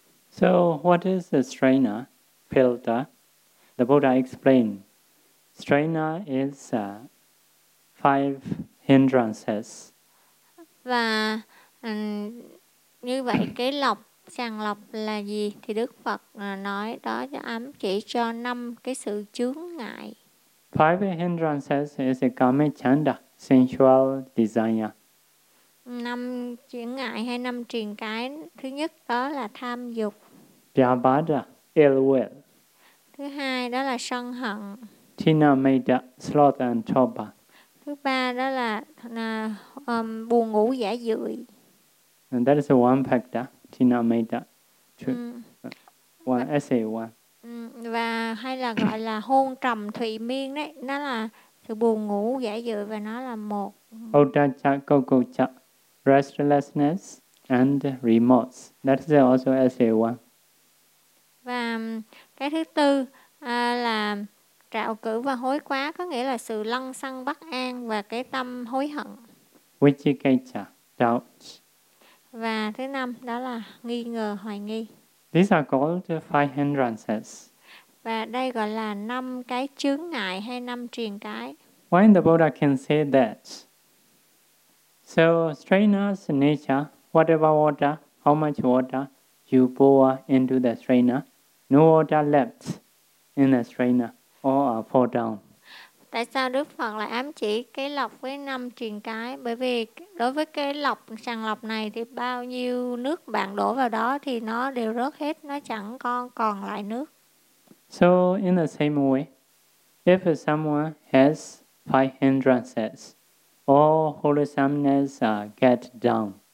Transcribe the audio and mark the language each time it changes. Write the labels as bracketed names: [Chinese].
[English] So what is a strainer, filter? The Buddha explained, strainer is five hindrances. [Vietnamese] Và như vậy cái lọc, sàng lọc là gì? Thì Đức Phật nói đó ám chỉ cho năm cái sự chướng ngại. [English] Five hindrances is a kamachanda, sensual desire. [Vietnamese] Năm chướng ngại hay năm triền cái, thứ nhất đó là tham dục. [English] Vyabhara, ill will. [Vietnamese] Thứ hai đó là sân hận. [English] Tinamita, sloth and topa. [Vietnamese] Thứ ba đó là buồn ngủ giả dưỡi. [English] And that is the one factor, tinamita. One essay one. [Vietnamese] Và hay là gọi là hôn trầm thụy miên đấy, nó là sự buồn ngủ giả dưỡi, và nó là một. [Pali] Uddacca, cuccuccha. [English] Restlessness and remorse. That is also essay one. [Vietnamese] Và cái thứ tư là trạo cử và hối quá, có nghĩa là sự lăng xăng bất an và cái tâm hối hận. [English] Vichikicca, doubt. [Vietnamese] Và thứ năm đó là nghi ngờ, hoài nghi. [English] These are called five hindrances. [Vietnamese] Và đây gọi là năm cái chướng ngại hay năm triền cái. [English] Why the Buddha can say that? So, strainer's nature, whatever water, how much water you pour into the strainer, no water left in the strainer, all are fall down. [Vietnamese] Tại sao Đức Phật lại ám chỉ cái lọc với năm triền cái? Bởi vì đối với cái lọc, sàng lọc này thì bao nhiêu nước bạn đổ vào đó thì nó đều rớt hết, nó chẳng còn lại nước. [English] So, in the same way, if someone has five hindrances, all wholesomeness get down.